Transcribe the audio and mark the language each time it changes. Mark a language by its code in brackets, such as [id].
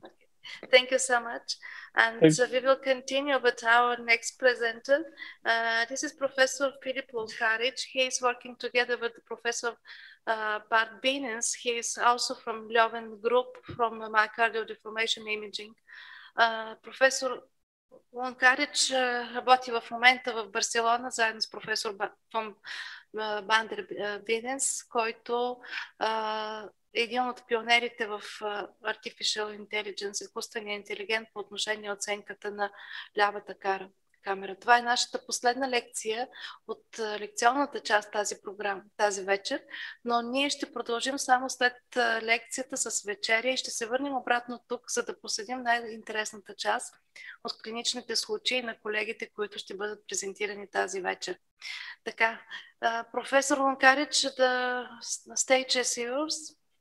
[en] Okay. Thank you so much. And we will continue with our next presenter. This is Professor Filip Lunkaric. He is working together with Professor Bart Bienens. He is also from Leuven Group from Myocardial Deformation Imaging. [bg] Професор Лункарич работи в момента в Барселона заедно с професор фон Бандер Биденс, който е един от пионерите в Artificial Intelligence, изкуствения интелигент по отношение оценката на лявата камера. Това е нашата последна лекция от лекционната част тази програма, тази вечер, но ние ще продължим само след лекцията с вечеря и ще се върнем обратно тук, за да поседим най-интересната част от клиничните случаи на колегите, които ще бъдат презентирани тази вечер. Така, професор Лункарич, [en] the stage is yours.